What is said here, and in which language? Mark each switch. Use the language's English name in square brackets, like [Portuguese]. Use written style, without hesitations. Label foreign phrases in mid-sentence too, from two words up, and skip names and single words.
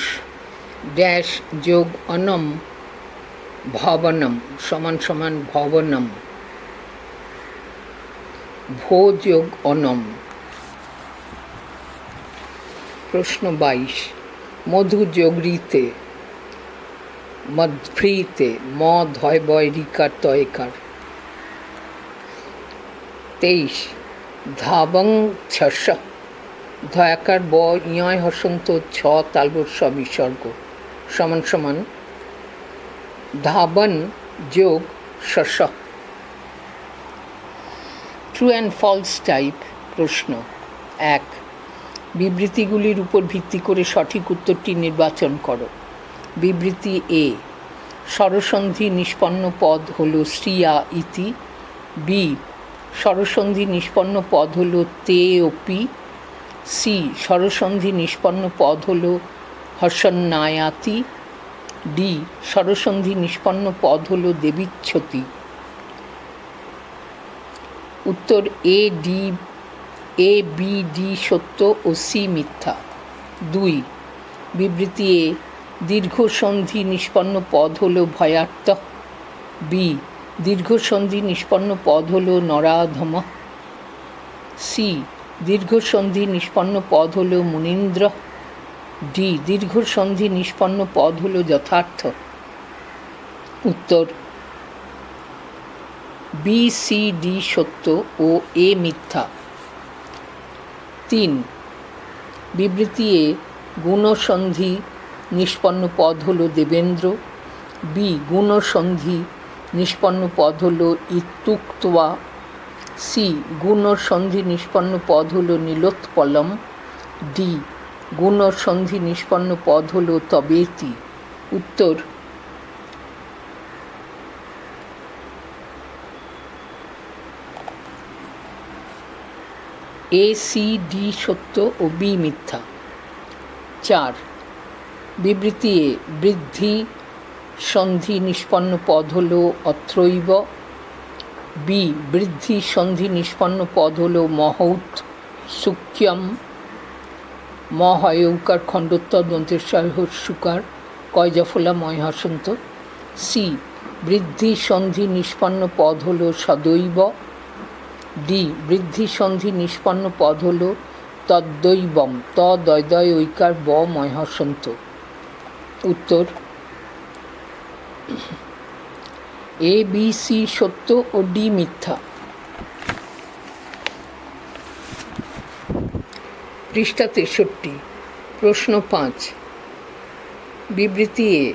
[Bangla] ড্যাশ যোগ অনম ভবনম সমান সমান ভবনম। ভো যোগ অনম। প্রশ্ন ২২। মধু যোগ ঋতে মধ্ভ্রীতে ম ধয় বয় রিকার তয়কার। ২৩। ধাবং ছস ধয়াকার ব ইয় হসন্ত ছ তালবস্য বিসর্গ সমান সমান ধাবন যোগ শস। [English] true and false type প্রশ্ন ১। [Bangla] বিবৃতিগুলির উপর ভিত্তি করে সঠিক উত্তরটি নির্বাচন করো। বিবৃতি এ। স্বরসন্ধি নিষ্পন্ন পদ হল [Sanskrit] শ্রিয়া ইতি। [Bangla] বি। স্বরসন্ধি নিষ্পন্ন পদ হল [Sanskrit] তে অপি। [Bangla] সি। স্বরসন্ধি নিষ্পন্ন পদ হল হর্ষন্নায়াতি। ডি। স্বরসন্ধি নিষ্পন্ন পদ হল দেবীচ্ছতি। উত্তর এ বি ডি সত্য ও সি মিথ্যা। ২। বিবৃতি এ। দীর্ঘসন্ধি নিষ্পন্ন পদ হল ভয়ার্থ। বি। দীর্ঘসন্ধি নিষ্পন্ন পদ হল নরাধম। সি। দীর্ঘসন্ধি নিষ্পন্ন পদ হল মুনীন্দ্র। ডি। দীর্ঘসন্ধি নিষ্পন্ন পদ হল যথার্থ। উত্তর বি সি ডি সত্য ও এ মিথ্যা। ৩। বিবৃতি এ। গুণসন্ধি নিষ্পন্ন পদ হল দেবেন্দ্র। বি। গুণসন্ধি নিষ্পন্ন পদ হল ইত্যুক্ত্বা। সি। গুণসন্ধি নিষ্পন্ন পদ হল নীলোৎপলম। ডি। গুণসন্ধি নিষ্পন্ন পদ হল তবেতি। উত্তর এ সি ডি সত্য ও বি মিথ্যা। ৪। বিবৃতি এ। বৃদ্ধি সন্ধি নিষ্পন্ন পদ হল অত্রৈব। বি। বৃদ্ধি সন্ধি নিষ্পন্ন পদ হল [Sanskrit] মহৌত সুক্ষ্যম। [Bangla] ম হয় ঔকার খণ্ডোত্তর দন্তেশ্বয় হস্যুকার কয়জফলা ময় হসন্ত। সি। বৃদ্ধি সন্ধি নিষ্পন্ন পদ হল সদৈব। ডি। বৃদ্ধি সন্ধি নিষ্পন্ন পদ হল তদ্দৈবম। ত দয় ঐকার ব ময় হসন্ত। উত্তর এ বি সি সত্য ও ডি মিথ্যা। পৃষ্ঠা ৬৩, প্রশ্ন ৫। বিবৃতি এ।